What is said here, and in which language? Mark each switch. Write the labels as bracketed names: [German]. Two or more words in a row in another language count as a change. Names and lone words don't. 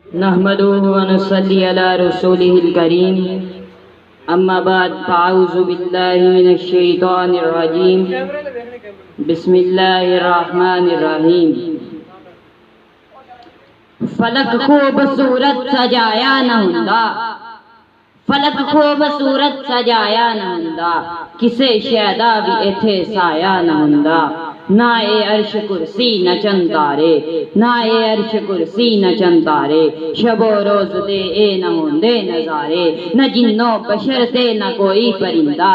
[Arabic] نحمده ونصلي على رسوله الكريم اما بعد فاعوذ بالله من الشیطان الرجیم بسم اللہ الرحمن الرحیم [Punjabi] فلک خوبصورت سجایا نہ ہوندا فلک خوبصورت سجایا نہ ہوندا کسے شہدا بھی ایتھے سایا نہ ہوندا نہ اے عرش کرسی نہ چند تارے نہ اے عرش کرسی نہ چند تارے شب و روز دے اے نہ ہوندے نظارے نہ جن و بشر تے نہ کوئی پرندہ